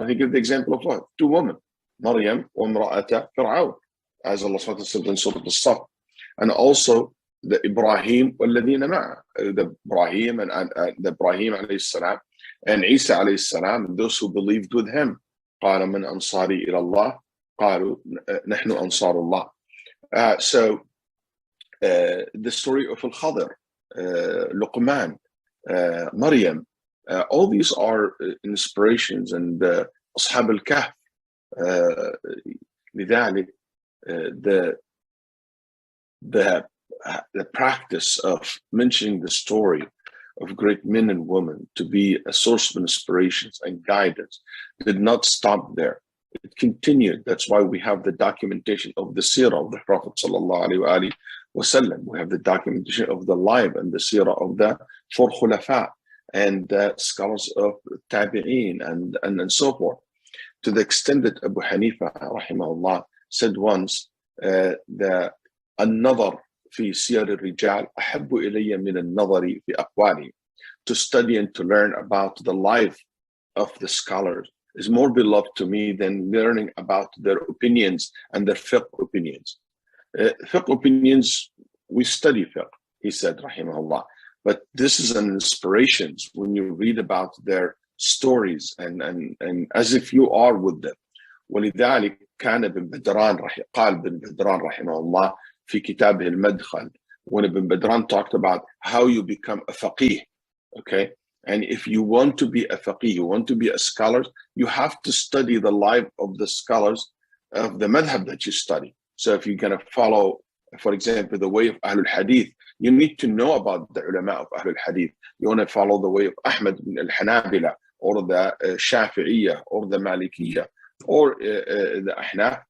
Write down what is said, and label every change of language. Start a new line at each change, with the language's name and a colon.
English: And he gave the example of what? Two women, Maryam wa imra'ata Fir'aun, as Allah subhanahu wa ta'ala said in Surah Al-Saf. And also the Ibrahim
Arabic: والذين معه,
English: the Ibrahim and the Ibrahim alayhi salam and Isa alayhi salam, and those who believed with him.
Arabic: قال من أنصاري إلى الله قالوا نحن أنصار الله.
English: So the story of Al-Khadir, Luqman, Maryam, all these are inspirations, and Ashab al-Kahf.
Arabic: لذلك
English: the practice of mentioning the story of great men and women to be a source of inspirations and guidance did not stop there. It continued. That's why we have the documentation of the seerah of the Prophet sallallahu alaihi wasallam. We have the documentation of the life and the seerah of the four khulafa and the scholars of tabi'een and so forth. To the extent that Abu Hanifa rahimahullah said once,
Arabic: النظر في سير الرجال أحب إلي من النظر في أقوالهم.
English: To study and to learn about the life of the scholars is more beloved to me than learning about their opinions and their fiqh opinions. Fiqh opinions, we study fiqh, he said, rahimahullah. But this is an inspiration when you read about their stories and as if you are with them.
Arabic: ولذلك كان ابن بدران قال ابن بدران رحمه الله في كتابه المدخل,
English: when Ibn Badran talked about how you become a faqih, okay? And if you want to be a faqih, you want to be a scholar, you have to study the life of the scholars of the madhab that you study. So if you're going to follow, for example, the way of Ahlul Hadith, you need to know about the ulama of Ahlul Hadith. You want to follow the way of Ahmad ibn al-Hanabila, or the Shafi'iyah, or the Malikiyah, or the Ahnaf.